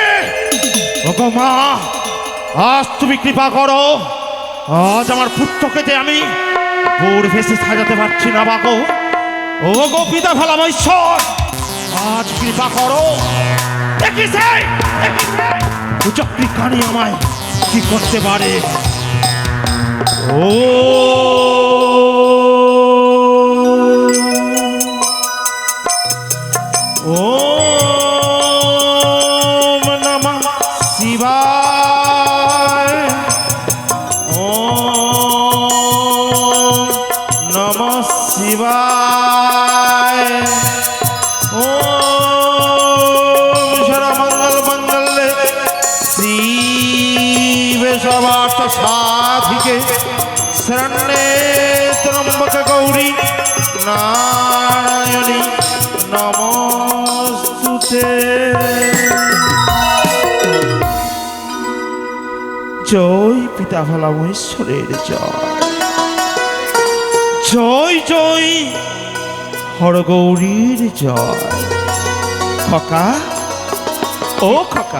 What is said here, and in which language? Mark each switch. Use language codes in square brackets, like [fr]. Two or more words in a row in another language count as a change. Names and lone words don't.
[bn] ওগো মা, আজ তুমি কৃপা করো, আজ আমার পুত্রকে যে আমি বোর ভেসে সাজাতে পারছি না বাগো। ও গো পিতা ভালাম ঈশ্বর, আজ কৃপা করো। কুচক্রী কানি আমায় কি করতে পারে? [sa] ও ওম নমঃ শিবায়, ওম নমঃ শিবায়, ওম সর্বমঙ্গল মঙ্গলে শিবে সর্বার্থ সাধিকে শরণ্যে ত্র্যম্বকে গৌরী নারায়ণী নমস্তুতে। [bn] জয় পিতা ভোলা মহেশ্বরের জয়, জয় জয় হরগৌরীর জয়। খোকা, ও খোকা,